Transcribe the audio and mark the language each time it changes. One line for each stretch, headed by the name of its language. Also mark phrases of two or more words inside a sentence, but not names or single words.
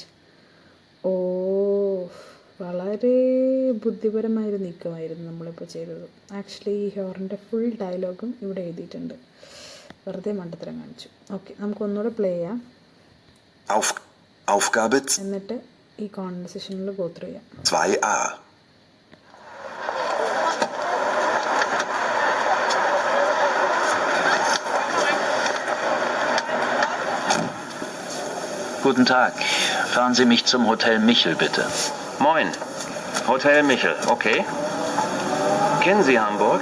Malayalam: ഓ, വളരെ ബുദ്ധിപരമായൊരു നീക്കമായിരുന്നു നമ്മളിപ്പോൾ ചെയ്തത്. ആക്ച്വലി ഈ ഹ്യോറിൻ്റെ
English: full dialogue
Malayalam: ഇവിടെ എഴുതിയിട്ടുണ്ട്. വെറുതെ മണ്ടത്തരം കാണിച്ചു. ഓക്കെ, നമുക്കൊന്നുകൂടെ പ്ലേ ചെയ്യാം.
German: Aufgabe
Malayalam: എന്നിട്ട് ഈ കോൺവെർസേഷനിൽ
English: go through
Malayalam: ചെയ്യാം.
German: 2a. Guten Tag. Fahren Sie mich zum Hotel Michel, bitte. Moin. Hotel Michel, okay. Kennen Sie Hamburg?